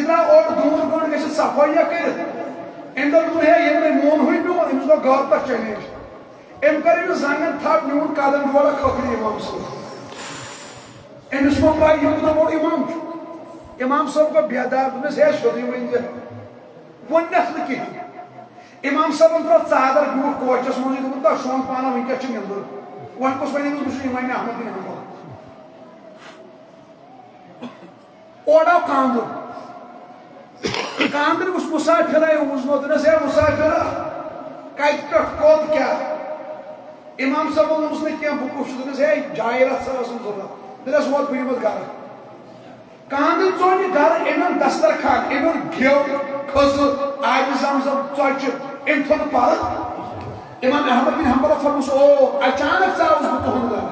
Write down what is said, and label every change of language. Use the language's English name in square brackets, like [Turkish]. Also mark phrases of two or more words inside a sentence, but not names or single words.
[Kashmiri] درٛاو اور دوٗر بۄن گٔژھِتھ صفٲییہ کٔرِتھ أمۍ دوٚپ دوٚپُن ہے ییٚلہِ مےٚ مون میون أمِس گوٚو گھر پٮ۪ٹھ چیلینج أمۍ کٔر أمِس زنٛگن تھپھ نیوٗن قدم ڈولہ کھوٚکھرِ امام صٲب أمِس گوٚو پاے یہِ کوٗتاہ بوٚڑ امام چھُ امام صٲب گوٚو بیدار دوٚپنس ہے سیوٚدُے ؤنۍ زِ ووٚننَس نہٕ کِہیٖنۍ امام صٲبن ترٛوو ژادر بیوٗٹھ کوچس منٛزٕے دوٚپُن تۄہہِ شۄنٛگ پانہ وٕنکٮ۪س چھِ نِندٕر وۄنۍ کُس وَنہِ أمِس بہٕ چھُس امام احمد بن حنبل اور آو کاندُر کاندر اس مسافر ہے وزنوتنس ہے مسافر کت پہ کوت کیا امام صاحب وونس نہ کیا بہ کُس چھُس ہے جاے رژھ ٲسٕم ضروٗرت دپس ووت بہٕ نِمَتھ گرٕ کاندر ژوٚل یہِ گرٕ أمۍ دسترخان أمۍ گٮ۪و کھٔزٕ آبِ زم زم ژۄچہِ أمۍ تھوٚو نہٕ پرٕ امام احمد بن حنبل فرموس او اچانک ژاوُس بہٕ تُہُنٛد گرٕ